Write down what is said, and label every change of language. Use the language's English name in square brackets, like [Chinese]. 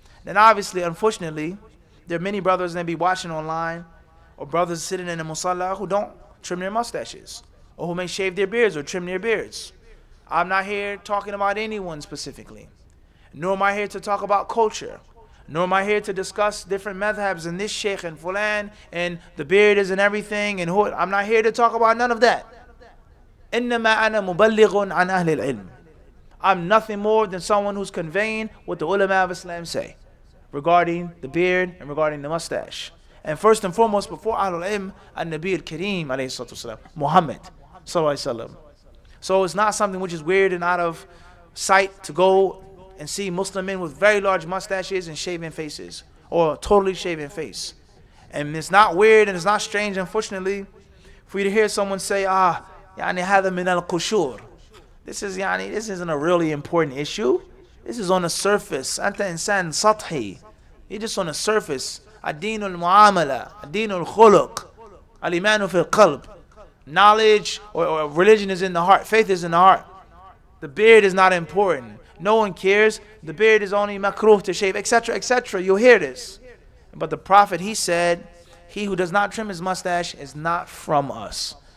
[English] Then obviously, unfortunately, there are many brothers that be watching online, or brothers sitting in the musalla who don't trim their mustaches, or who may shave their beards or trim their beards. I'm not here talking about anyone specifically, nor am I here to talk about culture, nor am I here to discuss different madhabs and this sheikh and fulan and the beard is and everything. And who, I'm not here to talk about none of that. [Arabic] إنما أنا مبلغ عن أهل العلم. [English] I'm nothing more than someone who's conveying what the ulama of Islam say regarding the beard and regarding the mustache. And first and foremost, before Ahlul Ilm, An-Nabi al-Kareem, alayhi salatu wasalam, Muhammad, sallallahu alayhi wasallam. So it's not something which is weird and out of sight to go and see Muslim men with very large mustaches and shaven faces, or totally shaven face. And it's not weird and it's not strange, unfortunately, for you to hear someone say, [Arabic] يعني هذا من القشور. [English] This isn't a really important issue. This is on the surface. [Arabic] أنت إنسان سطحي. [English] You're just on the surface. [Arabic] الدين المعاملة, الدين الخلق, الإيمان في القلب. [English] Knowledge or religion is in the heart. Faith is in the heart. The beard is not important. No one cares. The beard is only makruh to shave, etc., etc. You'll hear this. But the Prophet, he said, he who does not trim his mustache is not from us.